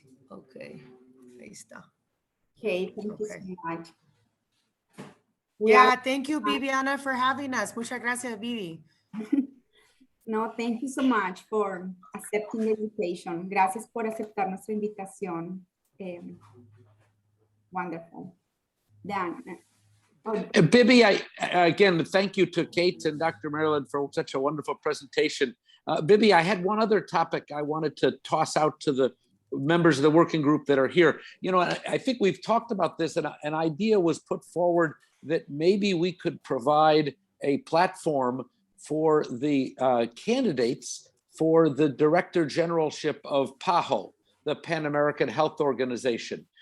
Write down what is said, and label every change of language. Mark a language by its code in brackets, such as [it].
[es] Okay, ahí está. [en] Okay, thank you so much. Yeah, thank you, Viviana, for having us. [es] Muchas gracias, Vivi. [en] No, thank you so much for accepting the invitation. [es] Gracias por aceptar nuestra invitación. [en] Wonderful. Dan. Bibi, again, thank you to Kate and Dr. Marilyn for such a wonderful presentation. Bibi, I had one other topic I wanted to toss out to members of the working group that are here. You know, I think we've talked about this, and an idea was put forward that maybe we could provide a platform for the candidates for the Director Generalship of PAHO, the Pan American Health Organization.